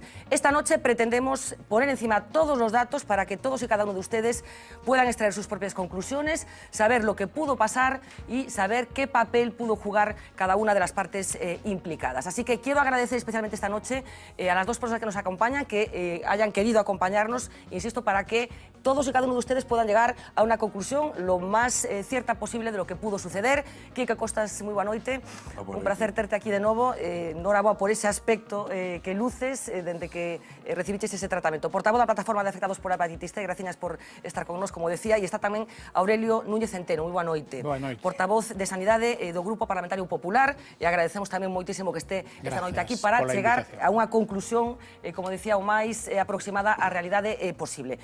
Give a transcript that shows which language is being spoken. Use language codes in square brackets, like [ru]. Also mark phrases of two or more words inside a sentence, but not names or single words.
[es] Esta noche pretendemos poner encima todos los datos para que todos y cada uno de ustedes puedan extraer sus propias conclusiones, saber lo que pudo pasar y saber qué papel pudo jugar cada una de las partes implicadas. Así que quiero agradecer especialmente esta noche a las dos personas que nos acompañan, que hayan querido acompañarnos, insisto, para que todos y cada uno de ustedes puedan llegar a una conclusión lo más cierta posible de lo que pudo suceder. [gl] Quique Costas, moi boa noite. Un placer terte aquí de novo. Noraboa por ese aspecto que luce desde que recibiches ese tratamento. Portavoz da plataforma de afectados por hepatitis C, gracias por estar con nos, como decía, e está tamén Aurelio Núñez Centeno. Moi boa noite. Boa noite. Portavoz de Sanidade do Grupo Parlamentario Popular, e agradecemos tamén moitísimo que este esta noite aquí para chegar a unha conclusión, como decía, o máis aproximada á realidade posible.